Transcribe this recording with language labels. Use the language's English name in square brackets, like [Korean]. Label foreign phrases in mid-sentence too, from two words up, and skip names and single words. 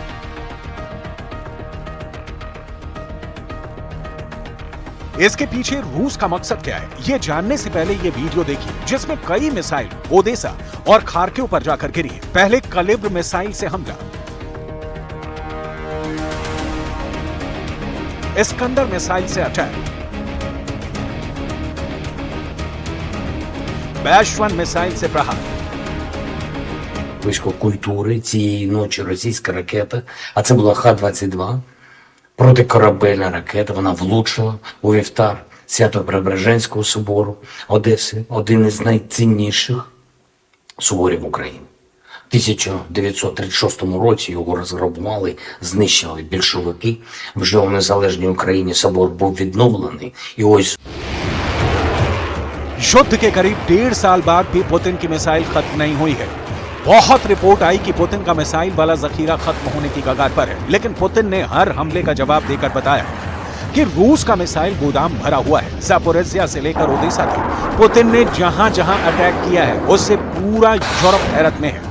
[Hindi] इसके पीछे रूस का मकसद क्या है, यह जानने से पहले यह वीडियो देखिए जिसमें कई मिसाइल ओडेसा और खार्किव पर जाकर गिरी। पहले कैलिब्र मिसाइल से हमला, इस्कंदर मिसाइल से अटैक, बैश-1 मिसाइल से प्रहार। [Ukrainian] Близько культури цієї ночі російська ракета, а це була Х-22, протикорабельна ракета, вона влучила у вівтар Свято-Преображенського собору Одеси, один із найцінніших соборів України. В 1936 році його розграбували, знищили більшовики. Вже у незалежній Україні собор був відновлений. І ось [Hindi] युद्ध के करीब 1.5 साल बाद भी पुतिन की मिसाइल खत्म नहीं हुई है। बहुत रिपोर्ट आई कि पुतिन का मिसाइल वाला जखीरा खत्म होने की कगार पर है, लेकिन पुतिन ने हर हमले का जवाब देकर बताया कि रूस का मिसाइल गोदाम भरा हुआ है। ज़ैपोरिज़िया से लेकर ओडेसा तक पुतिन ने जहां जहां अटैक किया है उससे पूरा यूरोप हैरत में है।